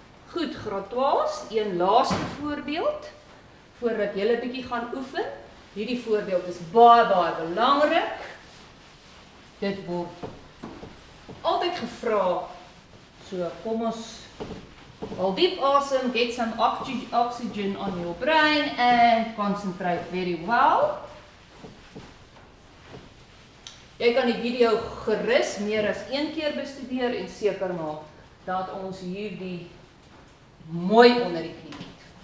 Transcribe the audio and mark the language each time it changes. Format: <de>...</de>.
<af>Goed, graad 12, een laaste voorbeeld, voordat julle bietjie gaan oefen. Hierdie voorbeeld is baie belangrik. Dit word altyd gevra. So kom ons haal diep asem,</af> <en>get some oxygen on your brain and concentrate very well.</en> <af>Jy kan die video gerus meer as 1 keer bestudeer en seker maak dat ons hierdie mooi onder die knie het.</af>